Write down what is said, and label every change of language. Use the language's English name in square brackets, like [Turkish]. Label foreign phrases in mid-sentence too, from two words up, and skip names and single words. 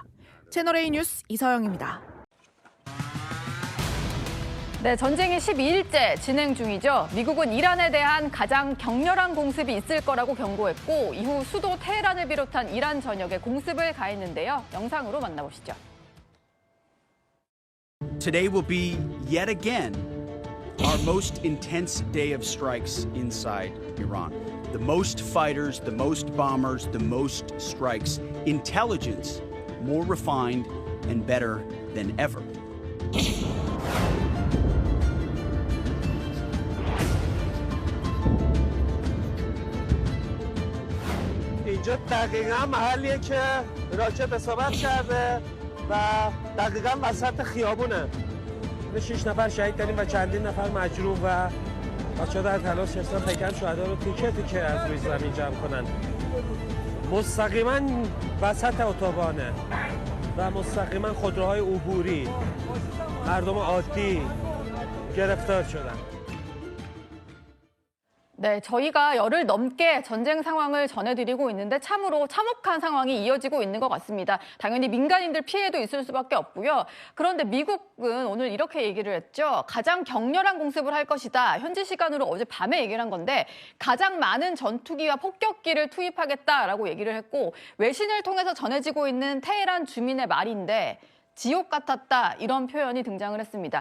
[Korean] 채널A 뉴스 이서영입니다. 네, 전쟁이 12일째 진행 중이죠. 미국은 이란에 대한 가장 격렬한 공습이 있을 거라고 경고했고 이후 수도 테헤란을 비롯한 이란 전역에 공습을 가했는데요. 영상으로 만나보시죠. [English] Today will be yet again our most intense day of strikes inside Iran. The most fighters, the most bombers, the most strikes. Intelligence more refined and better than ever. [Persian] اینجا دقیقا محلیه که راکت اصابت کرده و دقیقا وسط خیابونه. 6 نفر شهید داریم و چندین نفر مجروح و بچه‌ها در تلاش هستن پیکر شهدا رو تیکه تیکه از روی زمین جمع کنن. مستقیما وسط اتوبانه و مستقیما خودروهای عبوری مردم عادی گرفتار شدن. [Korean] 네, 저희가 열흘 넘게 전쟁 상황을 전해드리고 있는데 참으로 참혹한 상황이 이어지고 있는 것 같습니다. 당연히 민간인들 피해도 있을 수밖에 없고요. 그런데 미국은 오늘 이렇게 얘기를 했죠. 가장 격렬한 공습을 할 것이다. 현지 시간으로 어제 밤에 얘기를 한 건데 가장 많은 전투기와 폭격기를 투입하겠다라고 얘기를 했고 외신을 통해서 전해지고 있는 테헤란 주민의 말인데 지옥 같았다 이런 표현이 등장을 했습니다.